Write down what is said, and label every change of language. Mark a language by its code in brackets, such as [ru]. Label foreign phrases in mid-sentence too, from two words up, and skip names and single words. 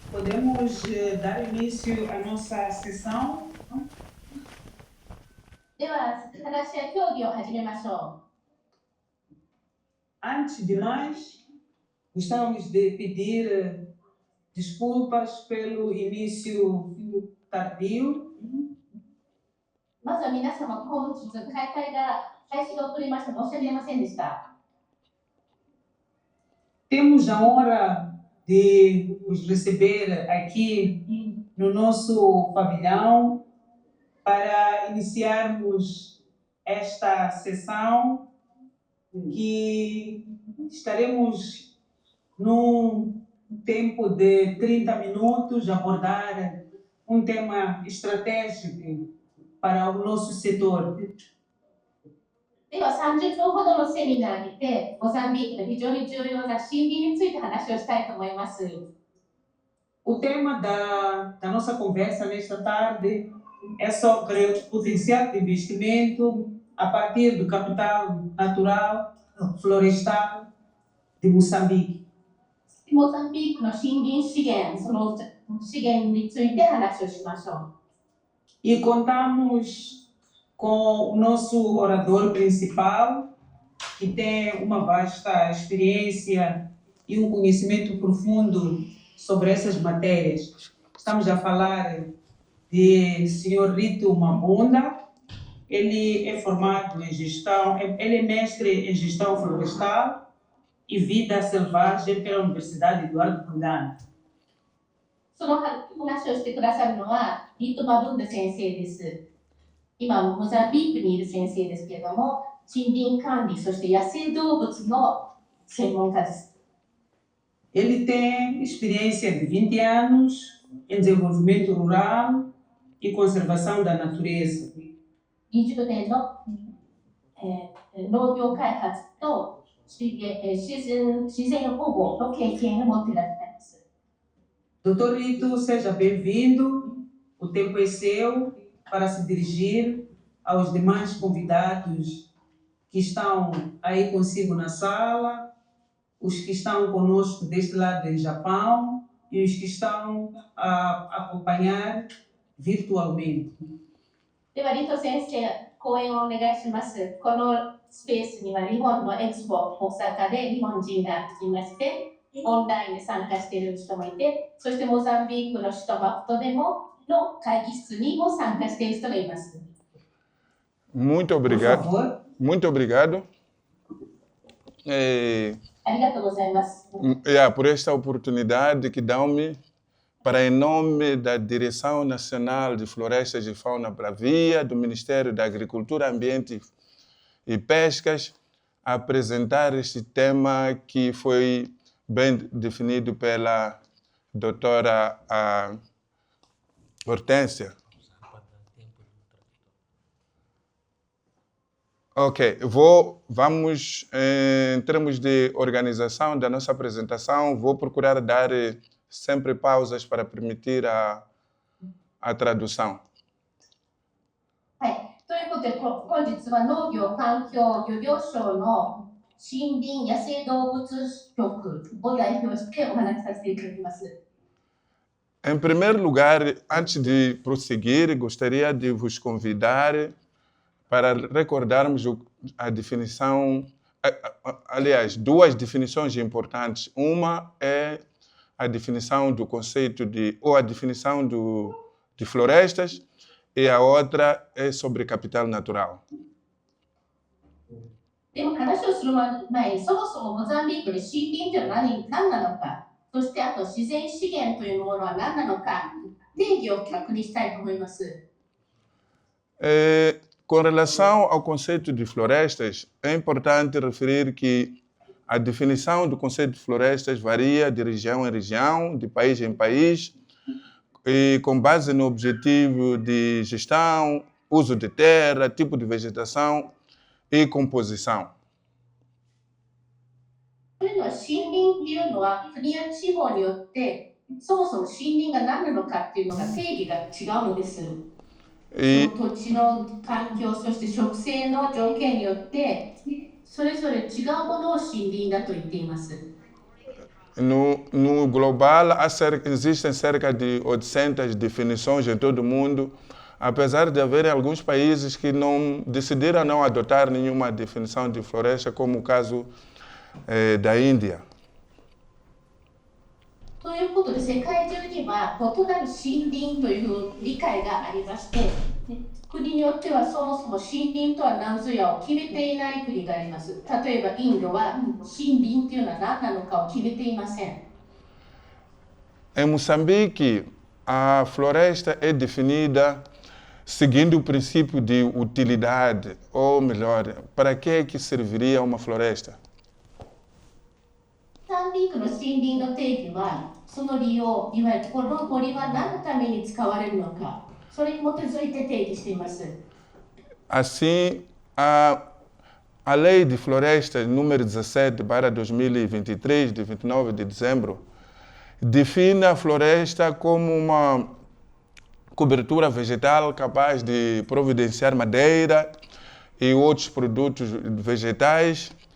[pt] podemos dar início à nossa sessão. [ja] では、話し合い協議を始めましょ [pt] Antes de mais, gostávamos de pedir desculpas pelo início tardio. [ja] う。まずは皆様、本日開始が遅れまして申し訳ありませんでした。 [pt] Temos a honra de os receber aqui no nosso pavilhão para iniciarmos esta sessão que estaremos num tempo de 30 minutos a abordar um tema estratégico para o nosso setor. [ja] では、30分ほどのセミナーにて、モザンビークの非常に重要な森林について話をしたいと思います。 [pt] O tema da nossa conversa nesta tarde é sobre o potencial de investimento a partir do capital natural florestal de Moçambique. [ja] モザンビークの森林資源、その資源について話をしましょう。 [pt] E contamos com o nosso orador principal, que tem uma vasta experiência e um conhecimento profundo sobre essas matérias. Estamos a falar de Sr. Rito Mabunda. Ele é formado em gestão, ele é mestre em gestão florestal e vida selvagem pela Universidade Eduardo Mondlane. [ja] その話をしてくださるのは、リート・マブンダ先生です。今、モザンビークにいる先生ですけれども、森林管理、そして野生動物の専門家です。 [pt] Ele tem experiência de 20 anos em desenvolvimento rural e conservação da natureza. [ja] 20 年の、農業開発と自然保護の経験を持っていらっしゃいます。 [pt] Doutor Rito, seja bem-vindo. O tempo é seu para se dirigir aos demais convidados que estão aí consigo na sala, os que estão conosco deste lado em Japão e os que estão a acompanhar virtualmente. [ja] では、リト先生、講演をお願いします。このスペースには日本のエクスポ大阪で日本人がいまして、オンラインで参加している人もいて、そしてモザンビークの首都マプトでもの会議室にも参加している人がいます。 [pt] Muito obrigado. Muito obrigado. [ja] ありがとうございます。 [pt] Por esta oportunidade que dão-me para, em nome da Direção Nacional de Florestas e Fauna Bravia, do Ministério da Agricultura, Ambiente e Pescas, apresentar este tema que foi bem definido pela doutora Hortência. Ok, vamos, em termos de organização da nossa apresentação, vou procurar dar sempre pausas para permitir a tradução. [ja] はい。ということで、本日は農業環境漁業省の森林野生動物局を代表してお話しさせていただきます。 [pt] Em primeiro lugar, antes de prosseguir, gostaria de vos convidar para recordarmos a definição, aliás, duas definições importantes. Uma é a definição do conceito ou a definição de florestas, e a outra é sobre capital natural. [ja] でも話をする前に、そもそもモザンビークで森林というのは何なのか、そしてあと自然資源というものは何なのか、定義を確認したいと思います。 [pt] Com relação ao conceito de florestas, é importante referir que a definição do conceito de florestas varia de região em região, de país em país, e com base no objetivo de gestão, uso de terra, tipo de vegetação e composição. [ja] というのは森林っていうのは国や地方によってそもそも森林が何なのかっていうのが定義が違うのです。その土地の環境、そして植生の条件によってそれぞれ違うものを森林だと言っています。 [pt] No global, existem cerca de 800 definições em todo o mundo, apesar de haver alguns países que decidiram não adotar nenhuma definição de floresta, como o caso da Índia. [ja] ということで、世界中には異なる森林という理解がありまして、国によってはそもそも森林とは何ぞやを決めていない国があります。例えばインドは森林というのは何なのかを決めていません。 [pt] Em Moçambique, a floresta é definida seguindo o princípio de utilidade, ou melhor, para que serviria uma floresta? [ja] モザンビークの森林の定義は、その利用、いわゆるこの森は何のために使われるのか、それに基づいて定義しています。 [pt] Assim, a Lei de Florestas número 17/2023, de 29 de dezembro, define a floresta como uma cobertura vegetal capaz de providenciar madeira e outros produtos vegetais,